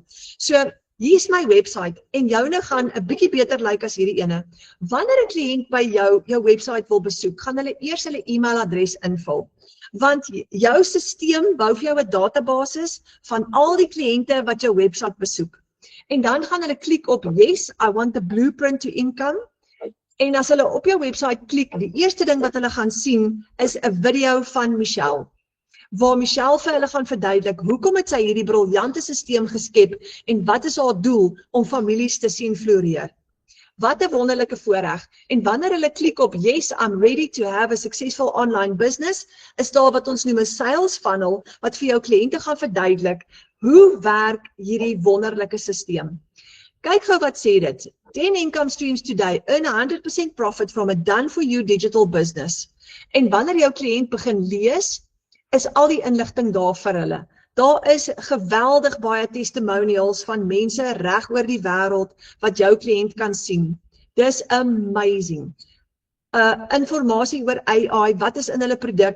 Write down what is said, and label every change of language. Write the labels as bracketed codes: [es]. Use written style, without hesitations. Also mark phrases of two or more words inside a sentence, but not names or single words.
[af] So, hier's my website en joune gaan 'n bietjie beter lyk as hierdie ene. Wanneer 'n kliënt by jou website wil besoek, gaan hulle eers hulle e-mailadres invul. Want jou stelsel bou vir jou 'n database van al die kliënte wat jou website besoek. En dan gaan hulle klik op [en] yes, I want the blueprint to income. [af] En as hulle op jou website klik, die eerste ding wat hulle gaan sien is 'n video van Michelle. Waar Michelle vir hulle gaan verduidelik hoekom het sy hierdie briljante stelsel geskep en wat is haar doel om families te sien floreer. Wat 'n wonderlike voorreg. En wanneer hulle klik op [en] yes, I'm ready to have a successful online business, [af] is daar wat ons noem 'n [en] sales funnel [af] wat vir jou kliënte gaan verduidelik hoe werk hierdie wonderlike stelsel. Kyk gou wat sê dit. [en] 10 income streams today, earn 100% profit from a done-for-you digital business. [af] En wanneer jou kliënt begin lees, is al die inligting daar vir hulle. Daar is geweldig baie testimonials van mense reg oor die wêreld wat jou kliënt kan sien. Dis amazing. Informasie oor AI, wat is in hulle produk?